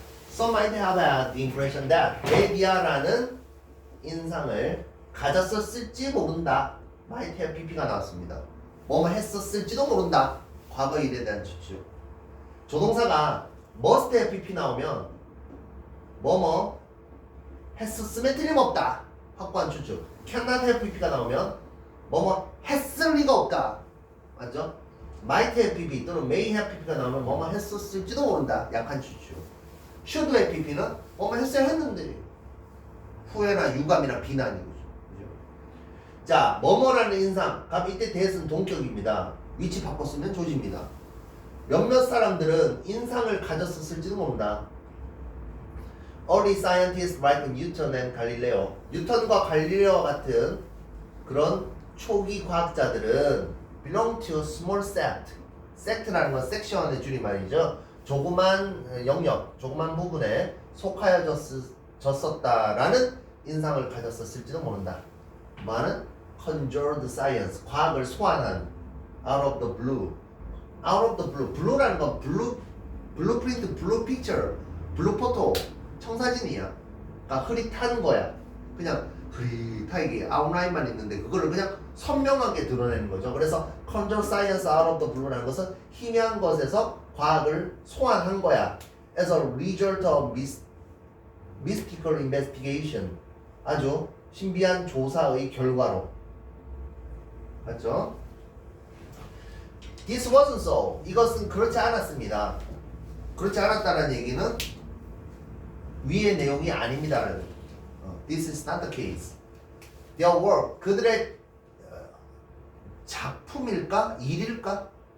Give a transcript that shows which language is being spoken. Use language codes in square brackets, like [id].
[en] Some might have had the impression that [ko] 레비아라는 인상을 가졌었을지 모른다. might have pp가 나왔습니다. 뭐뭐 했었을지도 모른다. 과거 일에 대한 추측. 조동사가 must have pp 나오면 뭐뭐 했었음에 틀림없다. 확고한 추측. cannot have pp가 나오면 뭐뭐 했을 리가 없다. 맞죠? might have pp 또는 may have pp가 나오면 뭐뭐 했었을지도 모른다. 약한 추측. should have pp는 뭐뭐 했어야 했는데 후회나 유감이나 비난이죠. 그죠? 자, 뭐뭐라는 인상. 그럼 이때 대은 동격입니다. 위치 바꿨으면 조지입니다. 몇몇 사람들은 인상을 가졌었을지도 모른다. [en] Early scientists like Newton and Galileo. [ko] 뉴턴과 갈릴레오 같은 그런 초기 과학자들은 [en] belong to small sect. [ko] sect라는 건 섹션의 줄임말이죠. 조그만 영역, 조그만 부분에 속하여졌었다라는 인상을 가졌었을지도 모른다. [en] 말은 conjured science, [ko] 과학을 소환한 [en] out of the blue. out of the blue. blue라는 건 blueprint, blue picture, blue photo, 청사진이야. [ko] 그러니까 흐릿한 거야. 그냥 흐릿하게 아웃라인만 있는데 그거를 그냥 선명하게 드러내는 거죠. 그래서 [en] conjured science out of the blue [ko] 라는 것은 희미한 것에서 과학을 소환한 거야. [en] as a result of mystical investigation. [ko] 아주 신비한 조사의 결과로. 맞죠? [en] This wasn't so. [ko] 이것은 그렇지 않았습니다. 그렇지 않았다는 얘기는 위의 내용이 아닙니다라는. [en] This is not the case. Their work. [ko] 그들의 작품일까? 일일까?